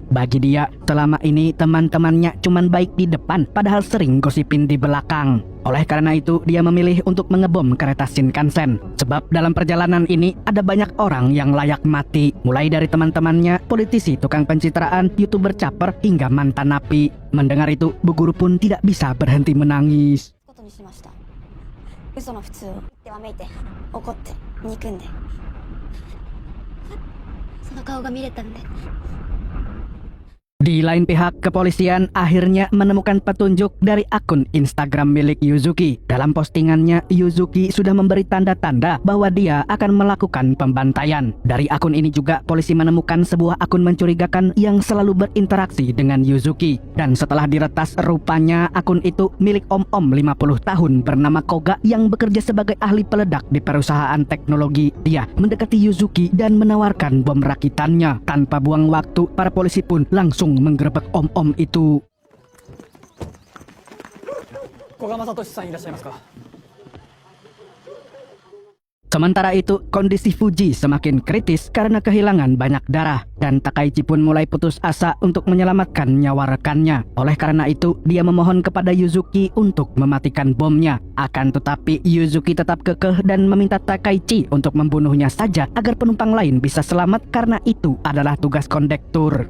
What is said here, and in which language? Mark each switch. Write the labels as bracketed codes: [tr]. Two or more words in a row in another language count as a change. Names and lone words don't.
[id] Bagi dia, selama ini teman-temannya cuman baik di depan, padahal sering gosipin di belakang. Oleh karena itu, dia memilih untuk mengebom kereta Shinkansen. Sebab dalam perjalanan ini ada banyak orang yang layak mati. Mulai dari teman-temannya, politisi, tukang pencitraan, YouTuber caper, hingga mantan napi. Mendengar itu, Bu Guru pun tidak bisa berhenti menangis. [ja] ことにしました。嘘の普通を言ってわめいて怒って憎んでその顔が見れたんで [id] Di lain pihak, kepolisian akhirnya menemukan petunjuk dari akun Instagram milik Yuzuki. Dalam postingannya, Yuzuki sudah memberi tanda-tanda bahwa dia akan melakukan pembantaian. Dari akun ini juga polisi menemukan sebuah akun mencurigakan yang selalu berinteraksi dengan Yuzuki. Dan setelah diretas, rupanya akun itu milik om-om 50 tahun bernama Koga yang bekerja sebagai ahli peledak di perusahaan teknologi. Dia mendekati Yuzuki dan menawarkan bom rakitannya. Tanpa buang waktu, para polisi pun langsung menggerebek om-om itu. [ja] 古賀正俊さんいらっしゃいますか。 [id] Sementara itu, kondisi Fuji semakin kritis karena kehilangan banyak darah dan Takaichi pun mulai putus asa untuk menyelamatkan nyawa rekannya. Oleh karena itu, dia memohon kepada Yuzuki untuk mematikan bomnya. Akan tetapi, Yuzuki tetap kekeh dan meminta Takaichi untuk membunuhnya saja agar penumpang lain bisa selamat karena itu adalah tugas kondektur.